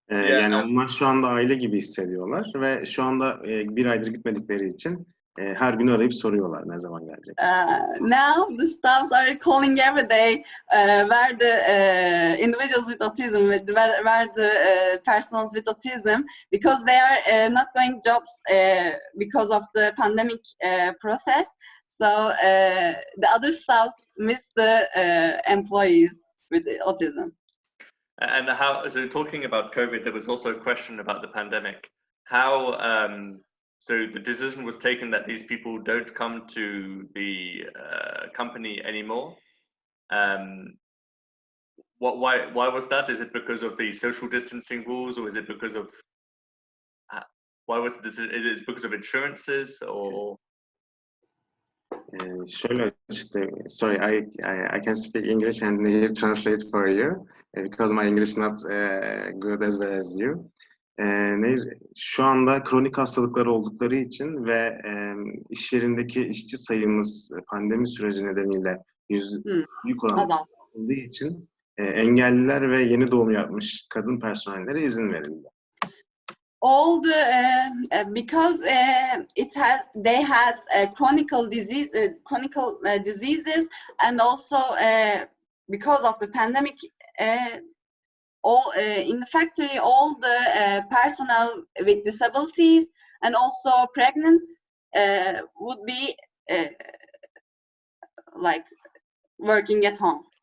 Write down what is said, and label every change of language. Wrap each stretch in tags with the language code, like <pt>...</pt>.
<tr>Yani onlar şu anda aile gibi hissediyorlar ve şu anda bir aydır gitmedikleri için her gün arayıp soruyorlar ne zaman gelecek.</tr> <en>Now the staffs are calling every day where the individuals with autism, where the persons with autism, because they are not going jobs because of the pandemic process. So the other staffs miss the employees with autism. And so talking about COVID, there was also a question about the pandemic. How, so the decision was taken that these people don't come to the company anymore. Why was that? Is it because of the social distancing rules, or is it because of, why was this? Is it because of insurances, or?</en> <tr>Şöyle açıklayayım.</tr> <en>Sorry, I can speak English and Nehir translate for you because my English not good as well as you.</en> <tr>Nehir, şu anda kronik hastalıkları oldukları için ve iş yerindeki işçi sayımız pandemi süreci nedeniyle büyük oranda azaldığı için engelliler ve yeni doğum yapmış kadın personellere izin verildi.</tr> <en>All the because they has chronic diseases, and also because of the pandemic, in the factory, all the personnel with disabilities and also pregnant would be like working at home.</en>